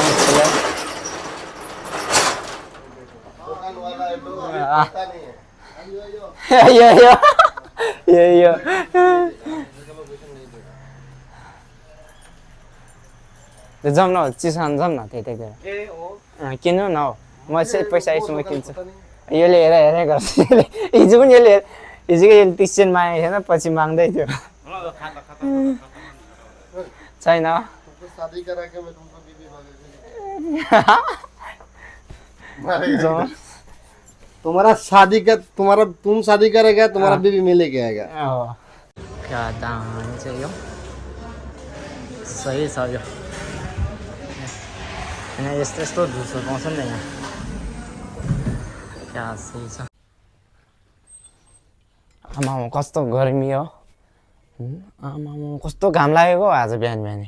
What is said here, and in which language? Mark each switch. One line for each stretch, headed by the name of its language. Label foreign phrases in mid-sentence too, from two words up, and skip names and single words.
Nepali: जाउँ न, चिसो खानु जाउँ न त्यतैतिर। किन्नु न हौ, म चाहिँ पैसा आएछु म किन्छु। यसले हेरे गर्छ। हिजो पनि यसले हिजोकै यसले 30 सेन्ट मागेको थिएन, पछि माग्दै थियो। छैन
Hindi: तुम्हारा शादी का तुम शादी करेगा, तुम्हारा बीवी मिले के आएगा।
Nepali: क्या दाम चाहिँ यो सही छ यो। यहाँ यस्तो यस्तो झुसो पाउँछ नि त यहाँ। क्या सही छ। आमा कस्तो गर्मी हो। आमा कस्तो घाम लागेको आज बिहान बिहानै।